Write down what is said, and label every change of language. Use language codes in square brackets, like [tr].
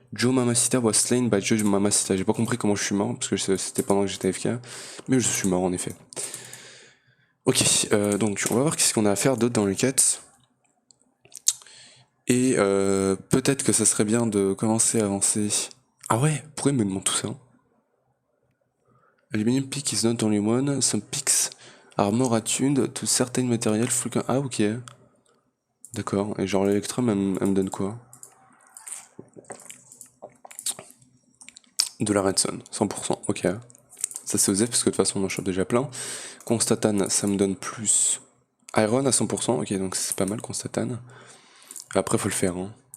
[en] Joe Mamacita was slain by Joe Mamacita. [fr] J'ai pas compris comment je suis mort, parce que c'était pendant que j'étais AFK. Mais je suis mort en effet. Ok, donc on va voir qu'est-ce qu'on a à faire d'autre dans les quêtes. Et peut-être que ça serait bien de commencer à avancer. Ah ouais, pourquoi il me demande tout ça? [en] Aluminium pick is not only one, some picks are more attuned to certain material. [fr] Ah ok. D'accord, et genre l'électrum elle me donne quoi? De la redstone, 100%, ok. Ça c'est osé parce que de toute façon on en chope déjà plein. Constatane, ça me donne plus iron à 100%, ok, donc c'est pas mal constatane. Après faut le faire, hein.